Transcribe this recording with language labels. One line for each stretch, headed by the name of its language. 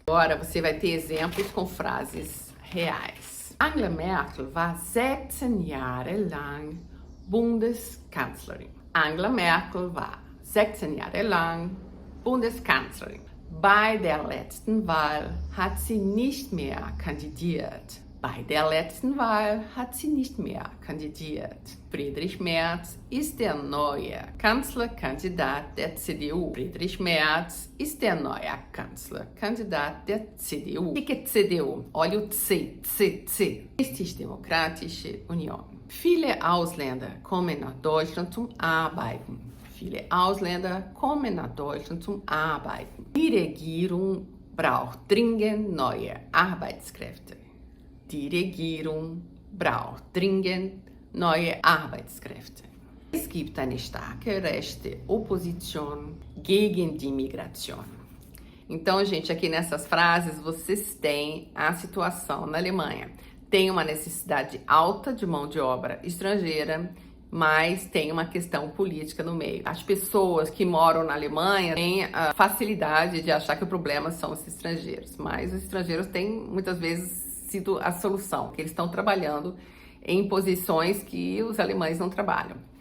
Portuguese: Agora você vai ter exemplos com frases reais.
German: Angela Merkel war 16 Jahre lang Bundeskanzlerin. Angela Merkel war 16 Jahre lang Bundeskanzlerin. Bei der letzten Wahl hat sie nicht mehr kandidiert. Bei der letzten Wahl hat sie nicht mehr kandidiert. Friedrich Merz ist der neue Kanzlerkandidat der CDU. Friedrich Merz ist der neue Kanzlerkandidat der CDU.
Portuguese: O que é CDU? Olha o C.
German: Christlich-Demokratische Union. Viele Ausländer kommen nach Deutschland zum Arbeiten. Viele Ausländer kommen nach Deutschland zum Arbeiten. Die Regierung braucht dringend neue Arbeitskräfte. Die Regierung braucht dringend neue Arbeitskräfte. Es gibt eine starke rechte Opposition gegen die Migration.
Portuguese: Então, gente, aqui nessas frases vocês têm a situação na Alemanha. Tem uma necessidade alta de mão de obra estrangeira, mas tem uma questão política no meio. As pessoas que moram na Alemanha têm a facilidade de achar que o problema são os estrangeiros, mas os estrangeiros têm muitas vezes sido a solução, que eles estão trabalhando em posições que os alemães não trabalham.